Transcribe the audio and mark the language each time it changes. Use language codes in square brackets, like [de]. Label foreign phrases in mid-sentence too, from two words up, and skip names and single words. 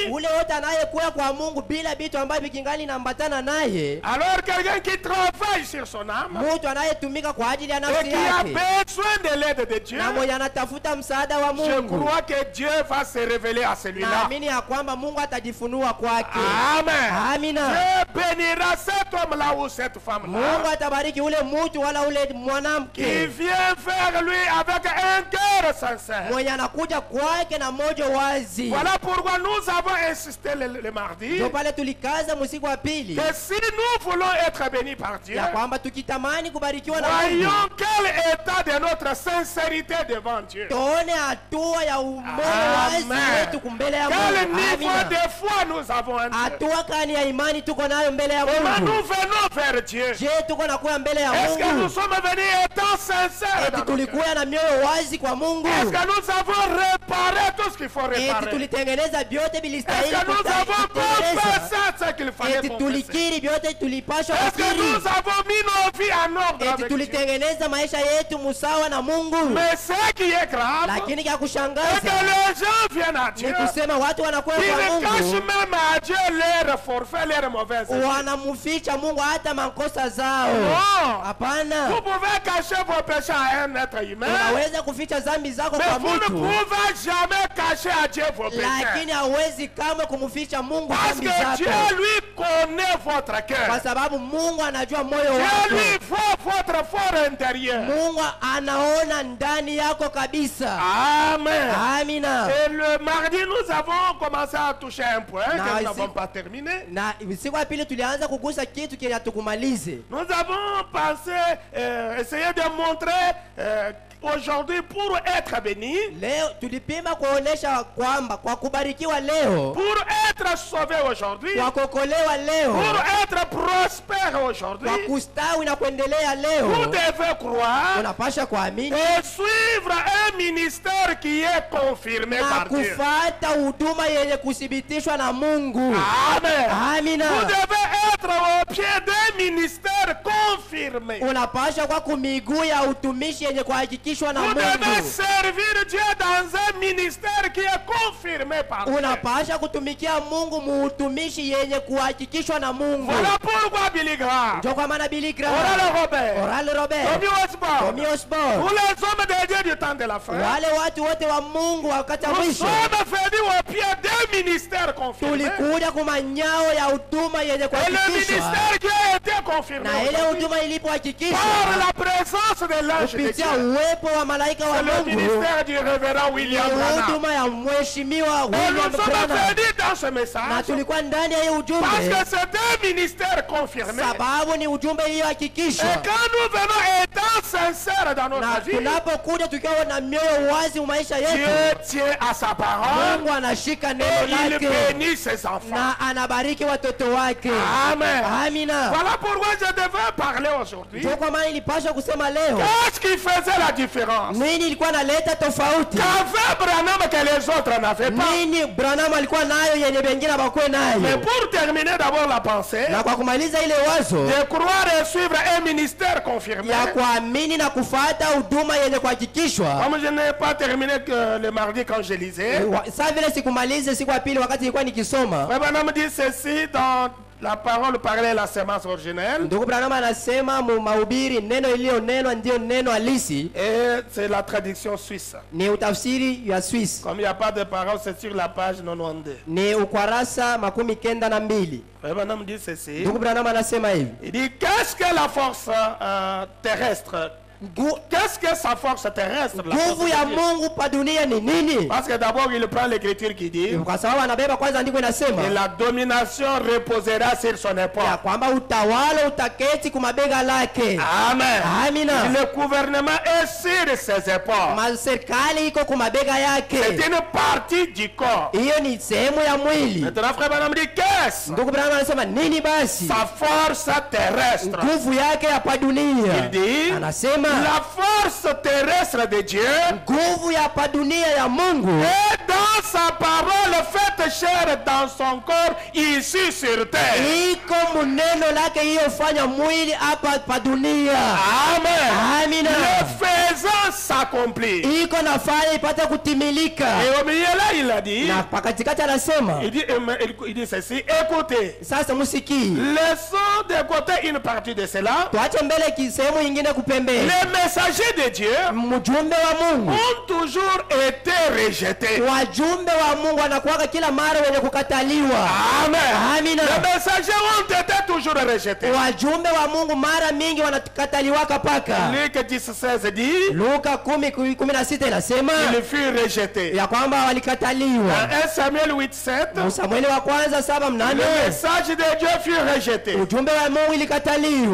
[sw] Ule wote anayekuya kwa Mungu bila vitu ambavyo vikingali nambatana naye. [fr] Alors quelqu'un qui travaille sur son âme [sw] Mtu anayetumika kwa ajili ya [fr] et [sw] nafsi [fr] qui a [sw] yake [fr] besoin de l'aide de Dieu, [sw] na mwenye anatafuta msaada wa [fr] je [sw] Mungu. [fr] crois que Dieu va se révéler à celui-là. [sw] Naamini ya kwamba Mungu atajifunua kwake. [fr] Amen. [sw] Amina. [fr] Dieu bénira cet homme-là ou cette femme-là [sw] Mungu atabariki ule mtu wala ule [fr] qui [sw] mwanamke [fr] vient vers lui avec un cœur sincère. [sw] mwenye anakuja kwake na moyo wazi. [fr] Voilà pourquoi nous avons insisté le mardi [sw] Ndio pale tulikaza musiku wa pili [fr] que si nous voulons être bénis par Dieu, [sw] ya kwamba tukitamani kubarikiwa na Mungu, [fr] voyons quel état de notre sincérité devant Dieu. [sw] tuone hatua ya moyo wazi [fr] Amen. [sw] wetu mbele ya [fr] Quel [sw] Mungu. [fr] niveau [sw] Amina. [fr] de foi nous avons en Dieu. [sw] Hatua kani ya imani tuko nayo mbele ya [fr] Comment [sw] Mungu? [fr] nous venons vers Dieu? [sw] Je, tuko nakuya mbele ya [fr] Est-ce que nous [sw] Mungu? [fr] sommes venus étant sincères [sw] Eti [fr] dans nos cœurs? [sw] tulikuya na mioyo wazi kwa Mungu? [fr] Est-ce que nous avons réparé tout ce qu'il faut [sw] Eti [fr] réparer? [sw] tulitengeneza vyote [fr] Est-ce [sw] vilistahili [fr] que nous avons [sw] kutengeneza? [fr] confessé ce qu'il fallait [sw] Eti [fr] confesser? [sw] tulikiri vyote tulipashwa [fr] Est-ce que [sw] kukiri? [fr] nous avons mis nos vies en ordre [sw] Eti [fr] avec Dieu? [sw] tulitengeneza maisha yetu musawa na Mungu? [fr] Mais ce qui est grave, [sw] Lakini kya [fr] c'est que [sw] kushangaza [fr] les gens viennent à [sw] ni [fr] Dieu. [sw] kusema watu wanakuwa [fr] Ils [sw] kwa [fr] cachent [sw] Mungu, [fr] même à Dieu leurs forfaits, leurs mauvaises actions. [sw] wanamuficha Mungu hata makosa zao. [fr] Non! [sw] Hapana, [fr] Vous pouvez cacher vos péchés à un être humain, [sw] unaweza kuficha dhambi zako [fr] mais [sw] kwa [fr] vous ne [sw] mtu, [fr] pouvez jamais cacher à Dieu vos péchés. [sw] lakini hawezi kamwe kumficha Mungu [fr] Parce [sw] dhambi [fr] que Dieu, [sw] zako, [fr] lui, connaît votre cœur. [sw] kwa sababu Mungu anajua moyo [fr] Dieu, [sw] wako. [fr] lui, voit votre fort intérieur. [sw] Mungu anaona ndani yako kabisa. [fr] Amen. [sw] Amina. [fr] Et le mardi, nous avons commencé à toucher un point que nous ici- n'avons pas terminé. [sw] Na siku ya pili tulianza kugusa kitu kile hatukumalize. [fr] Nous avons pensé, essayer de montrer aujourd'hui pour être béni, [sw] Leo tulipima kuonesha kwamba kwa kubarikiwa leo, [fr] pour être sauvé aujourd'hui, [sw] kwa kuokolewa leo, [fr] pour être prospère aujourd'hui, [sw] kwa kustawi na kuendelea [fr] vous [sw] leo, [fr] devez croire [sw] unapasha kuamini [fr] et suivre un ministère qui est confirmé [sw] na [fr] par Dieu. [sw] kufata huduma yenye kuthibitishwa na Mungu. [fr] Amen. [sw] Amina. [fr] Vous devez être au pied d'un ministère confirmé. [sw] Unapasha kwa kumiguu ya utumishi yenye kuhakikishwa na [fr] Vous devez [sw] Mungu. [fr] servir Dieu dans un ministère qui est confirmé par Dieu. [sw] Unapasha kutumikia Mungu muutumishi yenye kuhakikishwa na Mungu. [fr] Voilà pourquoi Billy Graham, [sw] Ndio kwa maana Billy Graham, [fr] Oral Robert, [sw] Oral Robert, [fr] Tommy Osborne, [sw] Tommy Osborne, [fr] tous les hommes de Dieu du temps de la fin, [sw] wale watu wote wa Mungu wakati wa [fr] nous [sw] mwisho [fr] sommes venus au pied d'un ministère confirmé. [sw] tulikuja kwa manyao ya huduma yenye [fr] Et le [sw] kuhakikishwa, [fr] ministère qui a été confirmé [sw] na ile [fr] aujourd'hui [sw] huduma ilipohakikishwa [fr] par la présence de l'ange de [sw] kupitia [fr] Dieu. [sw] uwepo wa malaika wa [fr] C'est le [sw] Mungu, [fr] ministère du révérend [sw] ni [fr] William Branham. [sw] huduma ya mheshimiwa [fr] Et [sw] William [fr] nous sommes [sw] Branham, [fr] venus dans ce [sw] na [fr] message [sw] tulikuwa ndani ya hii [fr] parce [sw] ujumbe [fr] que c'est un ministère confirmé. [sw] sababu ni ujumbe [fr] Et [sw] iliyohakikishwa, [fr] quand nous venons étant sincères dans [sw] na [fr] notre vie, [sw] tunapokuja tukiwa na mioyo wazi maisha [fr] Dieu [sw] yetu, [fr] tient à sa parole [sw] Mungu anashika [fr] et [sw] neno [fr] il [sw] lake [fr] bénit ses enfants. [sw] na anabariki watoto wake. [fr] Amen. [sw] Amina. [fr] Voilà pourquoi je devais parler aujourd'hui. [sw] Ndio kwa maana ilipaswa kusema leo [fr] Qu'est-ce qui faisait la différence [sw] nini ilikuwa naleta tofauti, [fr] qu'avait Branham que les autres n'avaient pas? [sw] nini Branham alikuwa nayo yenye wengine hawakuwa [fr] Mais [sw] nayo. [fr] pour terminer d'abord la pensée, [sw] Na kwa kumaliza ile wazo [fr] de croire et suivre un ministère confirmé. [sw] ya kuamini na kufuata huduma yenye kuhakikishwa, [fr] Comme je n'ai pas terminé que le mardi quand je lisais, [sw] saa vile sikumalize siku ya pili wakati nilikuwa nikisoma, [fr] Branham dit ceci dans la parole parlée, la sémence originelle, [sw] ndugu Branham anasema mu mahubiri, neno iliyonenwa ndio neno halisi, [fr] et c'est la traduction suisse. [sw] ni utafsiri ya Swiss, [fr] Comme il n'y a pas de parole, c'est sur la page 92. [sw] ni ukwarasa 92. [fr] Branham dit ceci, [sw] Ndugu Branham anasema hivi, [fr] il dit qu'est-ce que la force terrestre? Qu'est-ce que sa force terrestre? La force [sw] nguvu ya [fr] de Dieu? [sw] Mungu pa dunia ni nini? [fr] Parce que d'abord il prend l'écriture qui dit [sw] Kwa sababu anabeba kwanza andiko inasema [fr] et la domination reposera sur son [sw] ya [fr] épaule. [sw] kwamba utawala utaketi kumabega lake. [fr] Amen. [sw] Amina. [fr] Le gouvernement est sur ses épaules. [sw] Serikali iko kumabega [fr] C'est [sw] yake, [fr] une partie du corps. [sw] hiyo ni sehemu ya mwili. [fr] Maintenant, frère Branham dit qu'est-ce? [sw] Ndugu Branham anasema nini basi? [fr] Sa force terrestre. [sw] Nguvu yake hapa [fr] Il [sw] dunia, [fr] dit [sw] anasema [fr] la force terrestre de Dieu [sw] nguvu ya hapa dunia ya Mungu [fr] est dans sa parole faite chair dans son corps ici sur terre. [sw] iko muneno lake iliyofanya mwili hapa pa dunia. [fr] Amen. [sw] Amina. [fr] Le faisant s'accomplit. [sw] Iko nafanya ipate kutimilika. [fr] Et au milieu là, il a dit, [sw] Na pakatikati anasema [fr] il dit ceci, écoutez, [sw] sasa musikii, [fr] laissons de côté une partie de cela. [sw] tuache mbele sehemu nyingine kupembeni. [fr] Les messagers de Dieu [sw] Mjumbe wa Mungu, [fr] ont toujours été rejetés. [sw] wajumbe wa Mungu wanakuwaka kila mara wenye kukataliwa. [fr] Amen. [sw] Amina. [fr] Les messagers ont été toujours rejetés. [sw] Wajumbe wa Mungu mara mingi wanakataliwaka paka. [fr] Luc 10:16 dit, [sw] Luka 10:16 inasema [fr] il fut rejeté. [sw] ya kwamba walikataliwa. [fr] Dans 1 Samuel 8:7, [sw] Samueli wa kwanza 7:8 [fr] le message de Dieu fut rejeté. [sw] ujumbe wa Mungu ilikataliwa.